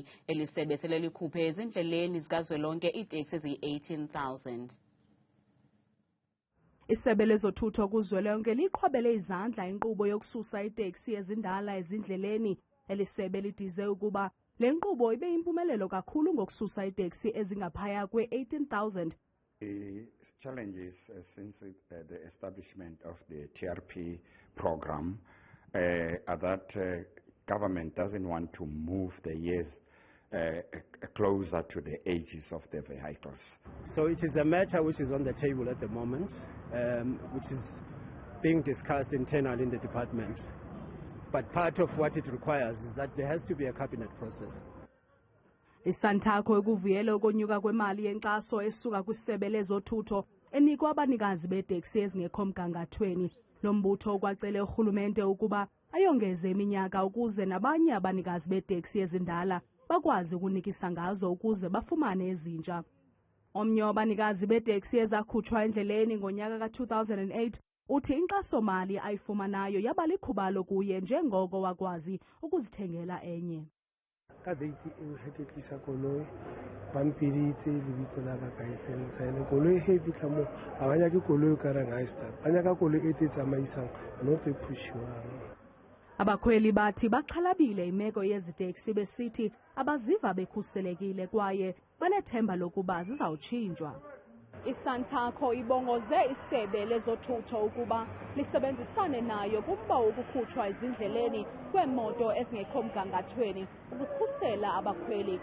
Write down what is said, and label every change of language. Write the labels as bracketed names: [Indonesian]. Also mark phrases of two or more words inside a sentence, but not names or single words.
[Xhosa] Eli sebe sele likhuphe ezindleleni zikazwelonke iiteksi eziyi-18,000. Isebe lezothutho kuzwelonke liqhwabele izandla inkqubo yokususa iteksi ezindala ezindleleni. Elisebe lidize ukuba le nkqubo ibe yimpumelelo kakhulu ngokususa iteksi ezingaphaya kwe-18,000. [English] The challenges since the establishment of the TRP program are that government doesn't want to move the years closer to the ages of the vehicles. So it is a matter which is on the table at the moment, which is being discussed internally in the department. But part of what it requires is that there has to be a cabinet process. [Xhosa] ISANTACO ikuvuyele ukonyuka kwemali yenkxaso esuka kwisebe lezothutho enikwa abanikazi beeteksi ezingekho mgangathweni. Lo mbutho ukwacele urhulumente ukuba ayongeze iminyaka ukuze nabanye abanikazi beeteksi ezindala bakwazi ukunikisa ngazo ukuze bafumane ezintsha. Omnye wabanikazi beeteksi ezakhutshwa endleleni ngonyaka ka-2008 uthi inkxaso-mali ayifumanayo yaba likhubalo kuye njengoko wakwazi ukuzithengela enye. [Tswana] Ka date eo he ke tlisa koloi ba mpiditse lebitso la ka ka itsentshele koloi he fitlha mo ga ba nyake koloi ka reng ga start ba nyaka koloi e te tsamaisang not e phushiwang. [Xhosa] Abakhweli bathi baxhalabile imeko yeziteksi besithi abaziva bekhuselekile kwaye banethemba lokuba zizawutshintshwa. ISANTACO ibongoze isebe lezothutho ukuba lisebenzisane nayo kumba wokukhutshwa ezindleleni kweemoto ezingekho mgangathweni ukukhusela abakhweli.